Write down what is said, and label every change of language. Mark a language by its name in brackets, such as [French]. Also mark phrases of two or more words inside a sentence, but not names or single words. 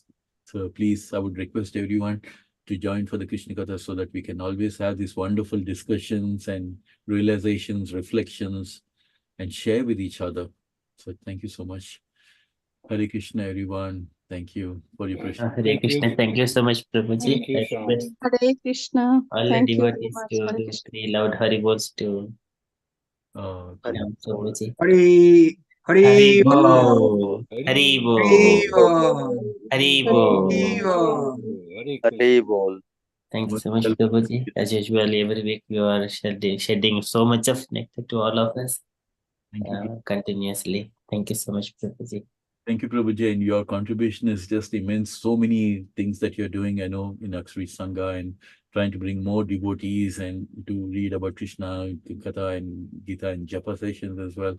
[English] So please, I would request everyone to join for the Krishna Katha so that we can always have these wonderful discussions and realizations, reflections, and share with each other. So thank you so much. Hare Krishna, everyone. Thank you for your precious. Hare Thank Krishna. you. Thank you so much, Prabhuji. Thank you, I Sean. request Hare Krishna. all the Thank you very devotees much. to Hare do Krishna. 3 loud Hari Bols to Hari Bol. Prabhuji. Hari Hari Hari Bol. Hari Hari Hari Bol. Bol. Hari Hare Bol. Hari Bol. Hare Hari Krishna. Bol. Thank you so much, Prabhuji. As usual, every week you are shedding so much of nectar to all of us Thank you. continuously. Thank you so much, Prabhuji. Thank you, Prabhuji, and your contribution is just immense. So many things that you're doing, I know, in Akshri Sangha and trying to bring more devotees and to read about Krishna, Katha and Gita and Japa sessions as well.